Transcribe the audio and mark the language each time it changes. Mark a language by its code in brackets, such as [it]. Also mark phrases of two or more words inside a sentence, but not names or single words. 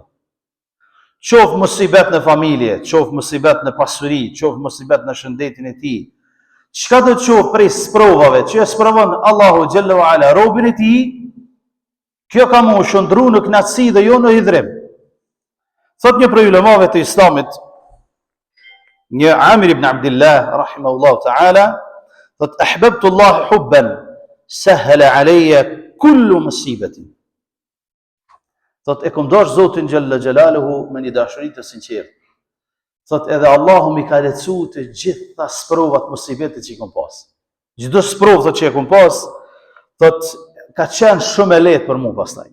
[sq] Qoftë musibet në familje, qoftë musibet në pasuri, qoftë musibet në shëndetin e tij. Çka do të qoftë prej sprovave që e sprovon Allahu [ar] جل وعلا [sq] robin e tij, kjo ka më shndru në kënaqësi dhe jo në hidhrim. Thot një prej ulemave të Islamit, një Amir ibn Abdullah [ar] رحمه الله تعالى, [sq] thot [ar] أحببت الله حبا سهل علي كل مصيبة. [sq] Thot e kom dash Zotin [ar] جل جلاله [sq] me një dashuri të sinqertë. Thot edhe Allahu më ka lehtësuar të gjitha sprovat, musibetet që i kom pas. Çdo sprovë thot që e kom pas, thot ka qenë shumë e lehtë për mua pastaj.